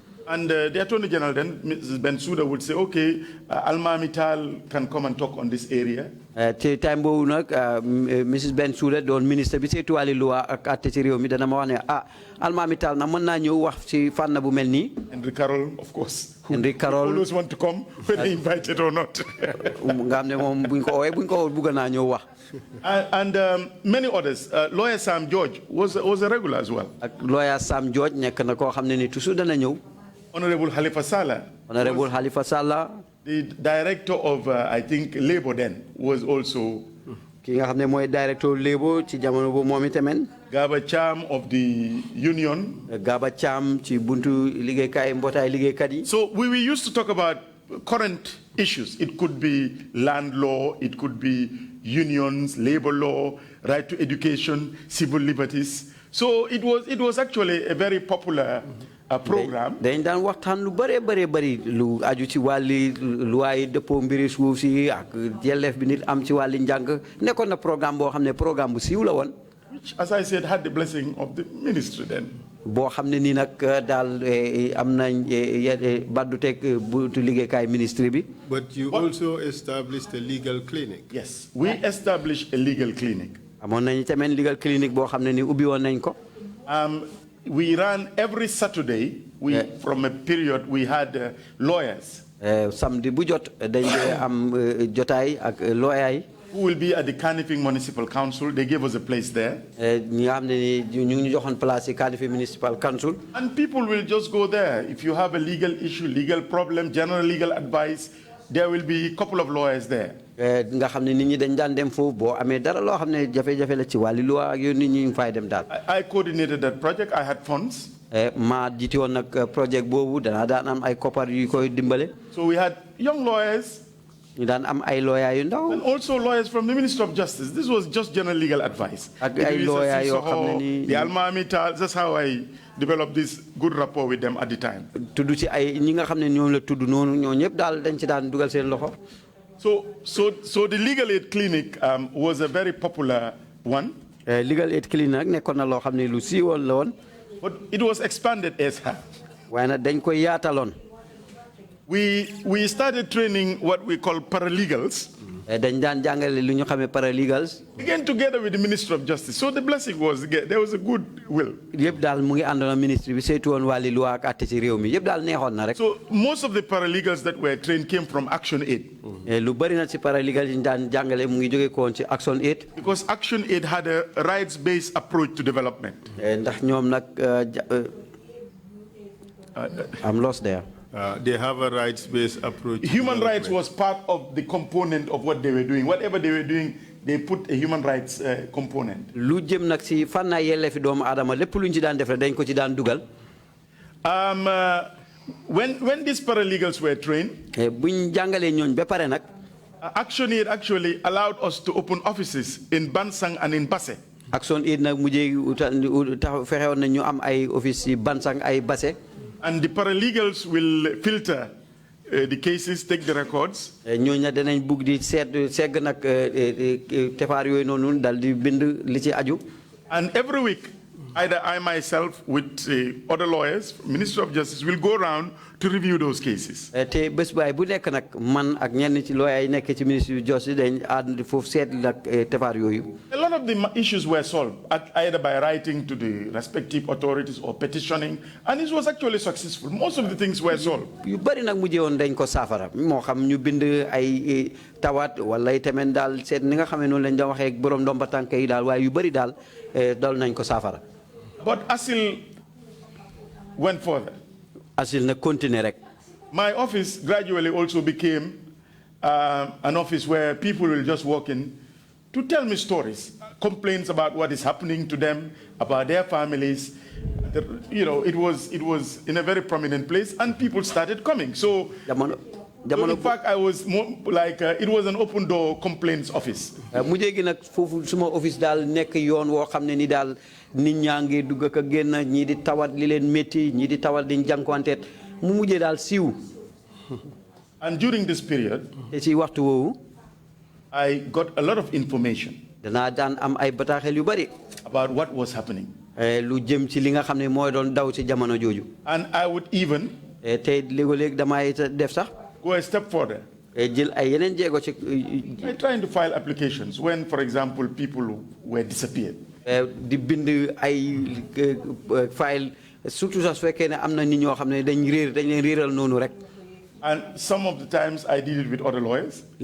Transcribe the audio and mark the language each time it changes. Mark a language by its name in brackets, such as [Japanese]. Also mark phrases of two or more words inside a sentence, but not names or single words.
[English] And the Attorney General then, Mrs. Bensouda, would say, okay, Alma Mittal can come and talk on this area. [Wolof] Time boobu nag Mrs. Bensouda doon ministre bi saytu wàllu loi ak àtte ci réew mi dana ma wax ne Alma Mittal na mën naa ñëw wax ci fànn bu mel nii. [English] Henry Carroll, of course. Henry Carroll always want to come, whether invited or not. [Wolof] nga xam ne moom buñ ko woowee bëgg naa ñëw wax. [English] And many others. Lawyer Sam George was a regular as well. [Wolof] Lawyer Sam George nekk na koo xam ne ni toujours dana ñëw. [English] Honorable Halifa Sallah. Honorable Halifa Sallah. The director of, I think, Labour then was also. [Wolof] Ki nga xam ne mooy [English] director Labour [Wolof] ci jamono bu moom itamit. [English] Gaba Cham of the union. [Wolof] Gaba Cham ci buntu liggéeykaay mbootaay liggéeykat yi. [English] So we used to talk about current issues. It could be land law, it could be unions, labor law, right to education, civil liberties. So it was actually a very popular program. [Wolof] dañ daan waxtaan lu bari lu aju ci wàlli luwaay dëppoo mbiri suuf si ak yelleef bi nit am ci wàlli njàng nekkoon na programme boo xam ne programme bu siiw la woon. [English] Which, as I said, had the blessing of the ministry then. [Wolof] boo xam ne nii nag daal am nañ baddu teg buntu liggéeykaay ministre bi. [English] But you also established a legal clinic. Yes, we established a legal clinic. [Wolof] amoon nañ tamit [English] legal clinic [Wolof] boo xam ne ni ubbi woon nañ ko. [English] We ran every Saturday. From a period we had lawyers. [Wolof] Samedi bu jot dañ am jotaay ak lawyer yi. [English] Who will be at the Kanifing Municipal Council. They gave us a place there. [Wolof] ñi nga xam ne ni ñu ngi joxoon place ci Kanifing Municipal Council. [English] And people will just go there. If you have a legal issue, legal problem, general legal advice, there will be a couple of lawyers there. [Wolof] nga xam ne nit ñi dañ daan dem foofu boo amee dara loo xam ne jafe-jafe la ci wàllu loi ak yow nit ñi ñu fay dem daal. [English] I coordinated that project. I had funds. [Wolof] maa jiite woon nag projet boobu danaa daan am ay koppar yu koy dimbale. [English] So we had young lawyers. [Wolof] ñu daan am ay lawyer yu ndaw. [English] And also lawyers from the Ministry of Justice. This was just general legal advice. [Wolof] ak ay lawyer yoo xam ne nii. [English] The Alma Mittal. That's how I developed this good rapport with them at the time. [Wolof] tudd ci ay ñi nga xam ne ñoom la tudd noonu ñoo ñëpp daal dañ ci daan dugal seen loxo. [English] So the legal aid clinic was a very popular one. Legal aid clinic [Wolof] nekkoon na loo xam ne lu siiwoon la woon. [English] But it was expanded as well. [Wolof] waaye nag dañ koy yaataloon. [English] We started training what we call paralegals. [Wolof] dañ daan jàngale lu ñu xamee paralegals. [English] Again together with the Ministry of Justice. So the blessing was there was a good will. [Wolof] yëpp daal mu ngi àndoon ministre bi saytu woon wàlli loi ak àtte ci réew mi yëpp daal neexoon na rek. [English] So most of the paralegals that were trained came from Action Aid. [Wolof] lu bari na ci paralegals yi ñu daan jàngale mu ngi jóge ko woon ci Action Aid. [English] Because Action Aid had a rights-based approach to development. [Wolof] ndax ñoom nag [English] I'm lost there. They have a rights-based approach. Human rights was part of the component of what they were doing. Whatever they were doing, they put a human rights component. [Wolof] lu jëm nag ci fànn yelleefi doomu aadama lépp lu ñu ci daan def dañ ko ci daan dugal. [English] When these paralegals were trained, [Wolof] buñ jàngalee ñooñ ba pare nag. [English] Action Aid actually allowed us to open offices in Bansang and in Basse. [Wolof] Action Aid nag mujjee fexewoon na ñu am ay office ci Bansang ay Basse. [English] And the paralegals will filter the cases, take the records. [Wolof] ñooñu nag danañ bugg di segg nag tefaar yooyu noonu dal di bind li ci aju. [English] And every week, either I myself with other lawyers, Ministry of Justice, will go around to review those cases. [Wolof] te bés baay bu nekk nag man ak ñenn ci lawyer yi nekk ci Ministry of Justice dañ ànd foofu seet nag tefaar yooyu. [English] A lot of the issues were solved either by writing to the respective authorities or petitioning, and it was actually successful. Most of the things were solved. [Wolof] yu bari nag mujjee woon dañ ko saafara moo xam ñu bind ay tawat wala tamit daal seet ni nga xam ne noonu lañ doon waxee ak borom ndomba tànk yi daal waaye yu bari daal dal nañ ko saafara. [English] But ASIL went further. [Wolof] ASIL na continuer rek. [English] My office gradually also became an office where people will just walk in to tell me stories, complaints about what is happening to them, about their families. It was in a very prominent place, and people started coming. So in fact, I was more like it was an open door complaints office. [Wolof] mujjee gi nag foofu suma office daal nekk yoon woo xam ne ni daal nit ñaa ngi dugg ak a génn ñii di tawat li leen métti ñii di tawat di jànkuwanteet mu mujjee daal siiw. [English] And during this period, [Wolof] te ci waxtu woowu. [English] I got a lot of information. [Wolof] danaa daan am ay bataaxel yu bari. [English] About what was happening. [Wolof] lu jëm ci li nga xam ne mooy doon daw ci jamono jooju. [English] And I would even Go a step further. I'm trying to file applications when, for example, people were disappeared. And some of the times I did it with other lawyers.